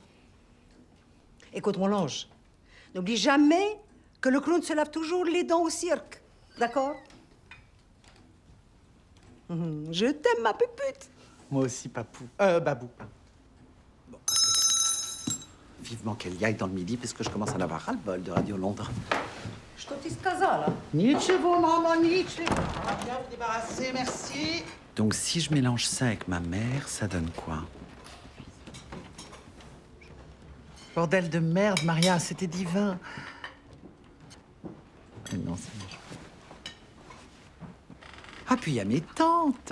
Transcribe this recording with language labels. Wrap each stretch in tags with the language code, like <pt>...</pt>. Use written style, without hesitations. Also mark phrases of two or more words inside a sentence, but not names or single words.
<fr>Écoute, mon ange, n'oublie jamais que le clown se lave toujours les dents au cirque. D'accord? Je t'aime, ma pupute. Moi aussi, Babou. Bon, vivement qu'elle y aille dans le midi, parce que je commence à en avoir ras-le-bol de Radio Londres.</fr> <ru>Что ты сказала? Ничего, maman, ничего.</ru> <fr>On va bien vous débarrasser, merci. Donc, si je mélange ça avec ma mère, ça donne quoi? Bordel de merde, Maria, c'était divin. Non, ça marche pas. Ah, puis il y a mes tantes.</fr>